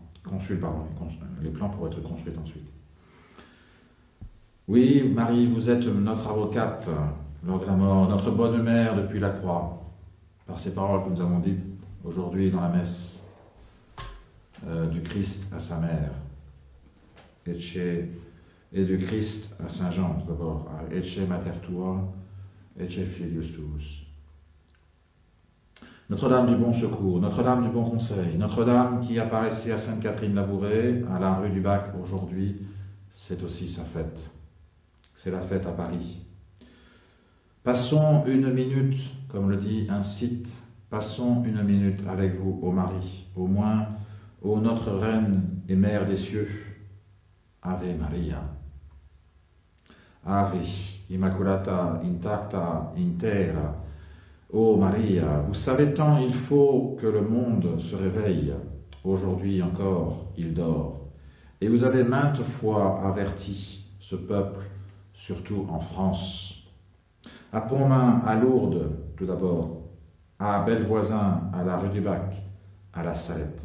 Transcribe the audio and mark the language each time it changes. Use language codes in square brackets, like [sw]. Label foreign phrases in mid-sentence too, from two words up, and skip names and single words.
[fr] Les plans pour être construits ensuite. Oui, Marie, vous êtes notre avocate lors de la mort, notre bonne mère depuis la croix, par ces paroles que nous avons dites aujourd'hui dans la messe du Christ à sa mère, et du Christ à Saint Jean, tout d'abord, [la] Ecce mater tua, Ecce filius tuus. [fr] Notre-Dame du bon secours, Notre-Dame du bon conseil, Notre-Dame qui apparaissait à Sainte-Catherine-Labourée, à la rue du Bac aujourd'hui, c'est aussi sa fête. C'est la fête à Paris. Passons une minute, comme le dit un site, passons une minute avec vous, ô Marie, au moins, ô notre Reine et Mère des cieux. [la] Ave Maria. Ave Immaculata, intacta, intera. [fr] Ô Maria, vous savez tant il faut que le monde se réveille. Aujourd'hui encore, il dort. Et vous avez maintes fois averti ce peuple, surtout en France. À Pontmain, à Lourdes, tout d'abord, à Belvoisin, à la rue du Bac, à la Salette.